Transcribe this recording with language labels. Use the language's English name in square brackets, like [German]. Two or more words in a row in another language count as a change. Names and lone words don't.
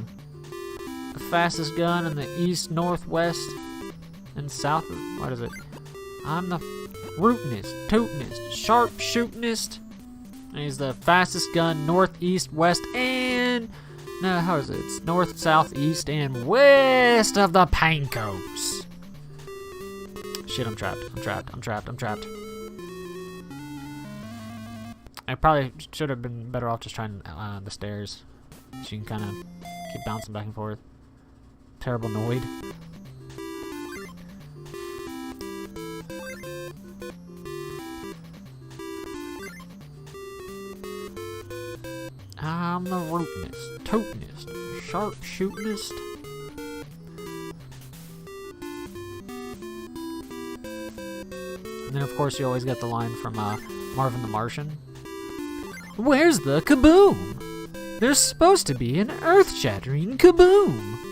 [English] The fastest gun in the east, northwest, and south of, what is it? I'm the rootinest, tootinest, sharpshootinest. And he's the fastest gun northeast, west, and no, how is it? It's north, south, east, and west of the Pancos. Shit, I'm trapped. I'm trapped. I'm trapped. I'm trapped. I probably should have been better off just trying the stairs. So you can kind of keep bouncing back and forth. Terrible Noid. I'm the rootinest, tootinest, sharpshootinest. And then, of course, you always get the line from Marvin the Martian. Where's the kaboom? There's supposed to be an earth-shattering kaboom.